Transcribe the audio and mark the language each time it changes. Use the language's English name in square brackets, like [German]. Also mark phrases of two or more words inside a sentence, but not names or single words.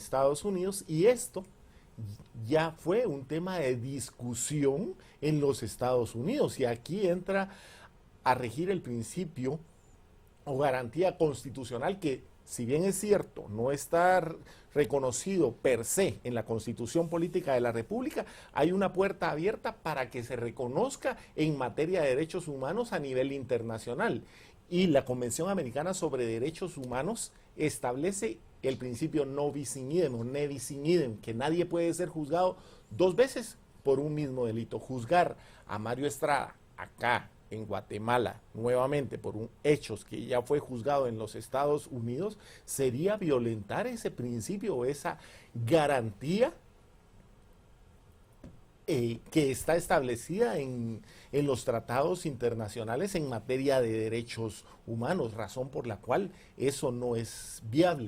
[Spanish] Estados Unidos, y esto ya fue un tema de discusión en los Estados Unidos, y aquí entra a regir el principio o garantía constitucional que, si bien es cierto, no está reconocido [Latin] per se [Spanish] en la Constitución Política de la República, hay una puerta abierta para que se reconozca en materia de derechos humanos a nivel internacional. Y la Convención Americana sobre Derechos Humanos establece el principio [Latin] no bis in idem [Spanish] o [Latin] ne bis in idem, [Spanish] que nadie puede ser juzgado dos veces por un mismo delito. Juzgar a Mario Estrada acá en Guatemala nuevamente por hechos que ya fue juzgado en los Estados Unidos sería violentar ese principio o esa garantía que está establecida en los tratados internacionales en materia de derechos humanos, razón por la cual eso no es viable.